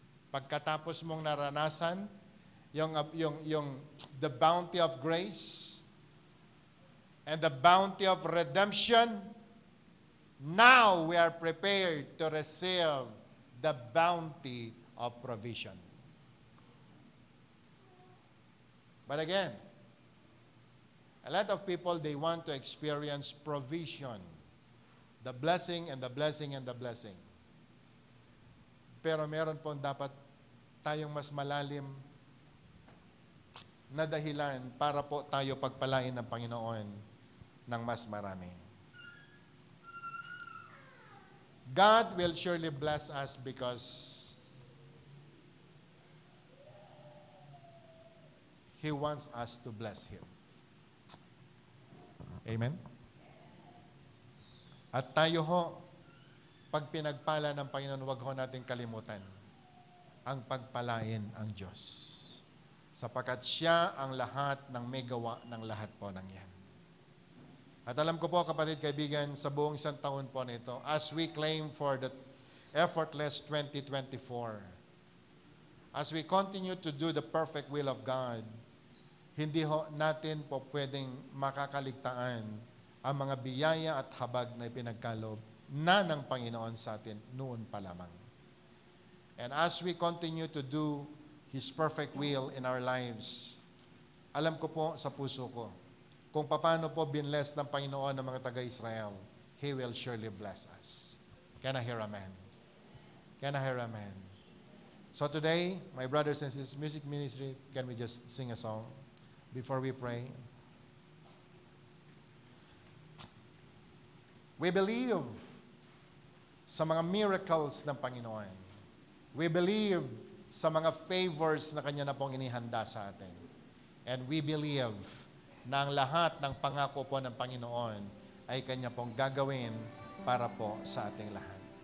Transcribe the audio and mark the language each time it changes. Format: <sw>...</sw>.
<tl>Pagkatapos mong naranasan yung</tl> <en>the bounty of grace and the bounty of redemption, now we are prepared to receive the bounty of provision. But again, a lot of people, they want to experience provision. The blessing and the blessing and the blessing.</en> <tl>Pero meron po dapat tayong mas malalim na dahilan para po tayo pagpalain ng Panginoon ng mas marami.</tl> <en>God will surely bless us because He wants us to bless Him. Amen?</en> <tl>At tayo ho, pag pinagpala ng Panginoon, huwag ho natin kalimutan ang pagpalain ang Diyos. Sapagkat siya ang lahat ng may gawa ng lahat po ng yan. At alam ko po, kapatid, kaibigan, sa buong isang taon po nito,</tl> <en>as we claim for the effortless 2024, as we continue to do the perfect will of God,</en> <tl>hindi ho natin po pwedeng makakaligtaan ang mga biyaya at habag na ipinagkaloob na ng Panginoon sa atin noon pa lamang.</tl> <en>And as we continue to do His perfect will in our lives,</en> <tl>alam ko po sa puso ko, kung paano po binless ng Panginoon ng mga taga-Israel,</tl> <en>He will surely bless us. Can I hear amen? Can I hear amen? So today, my brothers and sisters, music ministry, can we just sing a song before we pray? We believe</en> <tl>sa mga miracles ng Panginoon.</tl> <en>We believe</en> <tl>sa mga favors na Kanya na pong inihanda sa atin.</tl> <en>And we believe</en> <tl>na ang lahat ng pangako po ng Panginoon ay Kanya pong gagawin para po sa ating lahat.</tl>